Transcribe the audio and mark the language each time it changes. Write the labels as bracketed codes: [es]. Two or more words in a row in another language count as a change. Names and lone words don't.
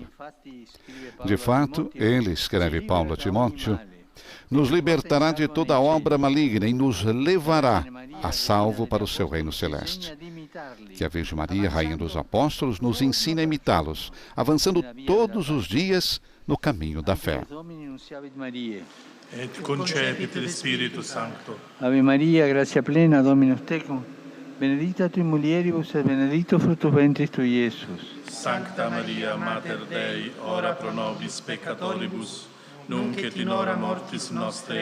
[pt] De fato, ele, escreve Paulo a Timóteo, nos libertará de toda obra maligna e nos levará a salvo para o seu reino celeste. Que a Virgem Maria, Rainha dos Apóstolos, nos ensine a imitá-los, avançando todos os dias no caminho da fé. [la] Et concepit Spiritus Sancto. Ave Maria, gratia plena, Dominus tecum, benedicta tui mulieribus et benedictus fructus ventris tui, Iesus. Sancta Maria, Mater Dei, ora pro nobis peccatoribus, nunc et in hora mortis nostre.